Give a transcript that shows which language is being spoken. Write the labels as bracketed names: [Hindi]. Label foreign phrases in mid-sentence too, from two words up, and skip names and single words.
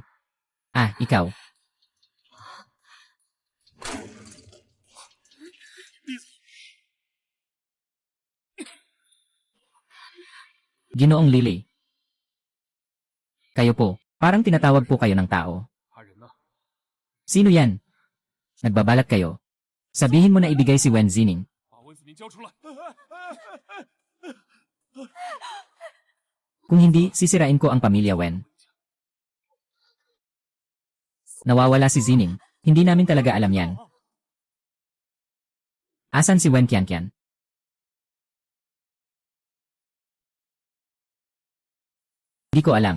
[Filipino] Ah, ikaw. Ginoong Lily. Kayo po, parang tinatawag po kayo ng tao. [Chinese] 他人呢？ [Filipino] Sino yan? Nagbabalat kayo. Sabihin mo na ibigay si Wen Zining. [Chinese] 把温子明交出来！ [Filipino] Kung hindi, sisirain ko ang pamilya Wen. Nawawala si Zining. Hindi namin talaga alam yan. Asan si Wen Qianqian? Hindi ko alam.